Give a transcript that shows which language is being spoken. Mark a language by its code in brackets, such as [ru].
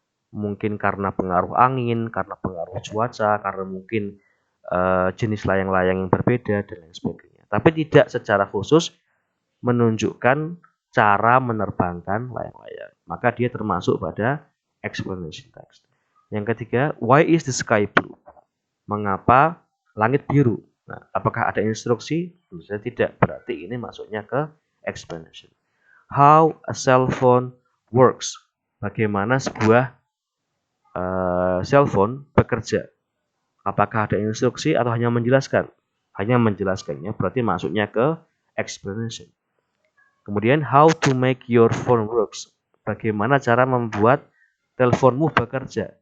[id] Mungkin karena pengaruh angin, karena pengaruh cuaca, karena mungkin jenis layang-layang yang berbeda dan lain sebagainya. Tapi tidak secara khusus menunjukkan cara menerbangkan layang-layang. Maka dia termasuk pada explanation text. Yang ketiga, [en] why is the sky blue? [id] Mengapa langit biru? Nah, apakah ada instruksi? Tentu saja tidak. Berarti ini masuknya ke explanation. [en] How a cell phone works. [id] Bagaimana sebuah cell phone bekerja. Apakah ada instruksi atau hanya menjelaskan? Hanya menjelaskannya, berarti masuknya ke explanation. [en] Kemudian how to make your phone works. [id] Bagaimana cara membuat teleponmu bekerja.